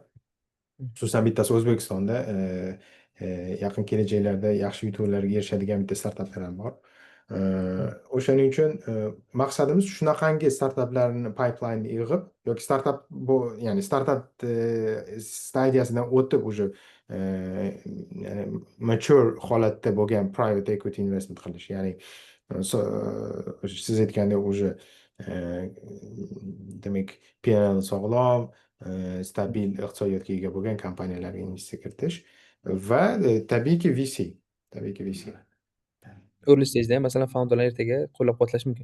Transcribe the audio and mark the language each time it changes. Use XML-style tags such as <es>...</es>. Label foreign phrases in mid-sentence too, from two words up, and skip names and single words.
<uz>Xususan bittasi O'zbekistonda yaqin kelajaklarda yaxshi yutuqlarga erishadigan bitta startaplar ham bor. O'shaning uchun maqsadimiz shunaqangi startaplarni pipeline'ni yig'ib yoki startap bu, ya'ni startap stadiyasidan o'tib уже ya'ni mature holatda bo'lgan</uz> <en>private equity investment</en> <uz>qilish. Ya'ni siz aytgandek уже demak P&L sog'lom, stabil iqtisodiyotga ega bo'lgan kompaniyalarga investitsiya kiritish va tabiiyki VC. Tabiiyki VC.</uz> <en>Early stage'da</en> <uz>ham masalan founderlar ertaga qo'llab-quvvatlash mumkin.</uz>